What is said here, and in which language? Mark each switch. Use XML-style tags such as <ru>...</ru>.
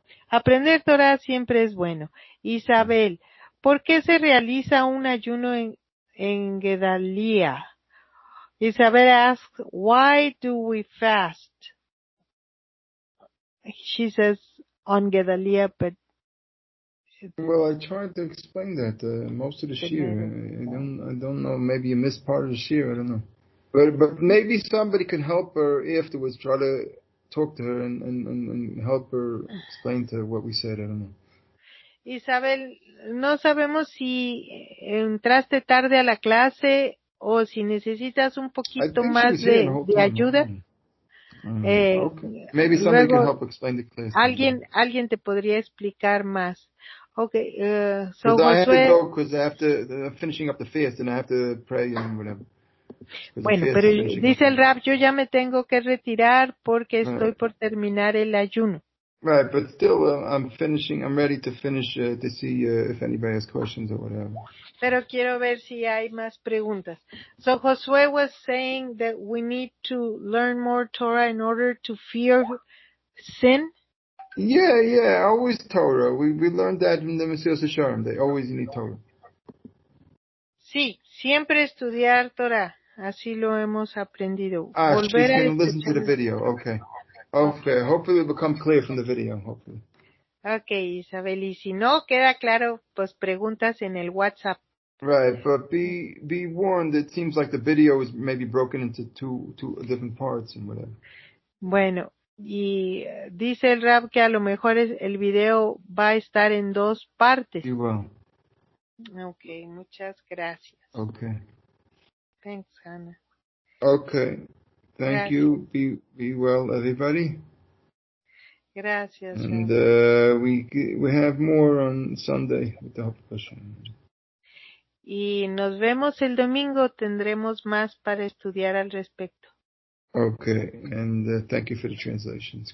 <es>Aprender Torah siempre es bueno. Isabel, ¿por qué se realiza un ayuno en Gedalía?</es> <en>Isabel asks, why do we fast? She says on Gedalía, but... Well, I tried to explain that most of the shir. I don't know. Maybe you missed part of the shir. I don't know. But maybe somebody can help her afterwards. Try to talk to her and help her explain to her what we said. I don't know.</en> <es>Isabel, no sabemos si entraste tarde a la clase o si necesitas un poquito más de ayuda.</es> <en>Okay. Maybe somebody can help explain the class.</en> <es>Alguien te podría explicar más.</es> <en>Okay, so I have to Josué, go because I have to finishing up the fast and I have to pray and whatever.</en> <es>Bueno, pero dice el Rab, yo ya me tengo que retirar porque estoy por terminar el ayuno.</es> <en>Right, but still, I'm ready to finish to see if anybody has questions or whatever.</en> <es>Pero quiero ver si hay más preguntas.</es> <en>So Josué was saying that we need to learn more Torah in order to fear sin. Yeah, always Torah. We learned that in the Mesilas Yesharim. They always need Torah.</en> <es>Sí, siempre estudiar Torah. Así lo hemos aprendido.</es> <en>She's going to listen to the video. Okay. Hopefully it'll become clear from the video. Hopefully. Okay, Isabel.</en> <es>Y si no queda claro, pues preguntas en el WhatsApp.</es> <en>Right, but be warned. It seems like the video is maybe broken into two different parts and whatever.</en> <es>Bueno, y dice el Rab que a lo mejor el video va a estar en 2 partes.</es> <en>You will.</en> <es>Okay, muchas gracias.</es> <en>Okay. Thanks, Hannah. Okay. Thank you. Be well, everybody.</en> <es>Gracias.</es> <en>And we have more on Sunday with the help of Hashem.</en> <es>Y nos vemos el domingo. Tendremos más para estudiar al respecto.</es> <en>Okay, and thank you for the translations.</en>